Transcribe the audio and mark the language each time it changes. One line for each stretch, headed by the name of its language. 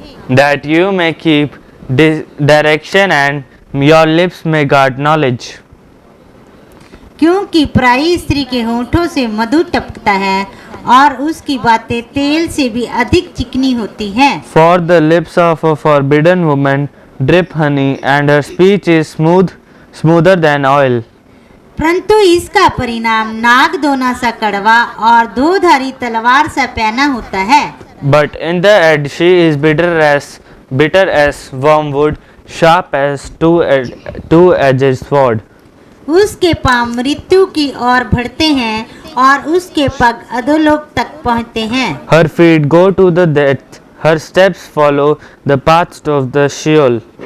English: That you may keep direction and your lips may guard knowledge.
Hindi: क्योंकि पराई स्त्री के होठों से मधु टपकता है और उसकी बातें तेल से भी अधिक चिकनी होती हैं।
English: For the lips of a forbidden woman drip honey, and her speech is smoother than oil.
Hindi: परंतु इसका परिणाम नागदोना सा कड़वा और दो-धारी तलवार सा पैना होता है।
English: But in the end she is bitter as wormwood, sharp as two-edged sword.
Hindi: उसके पांव मृत्यु की ओर बढ़ते हैं और उसके पग अधोलोक तक पहुँचते हैं।
English: Her feet go to the death, her steps follow the paths of the Sheol.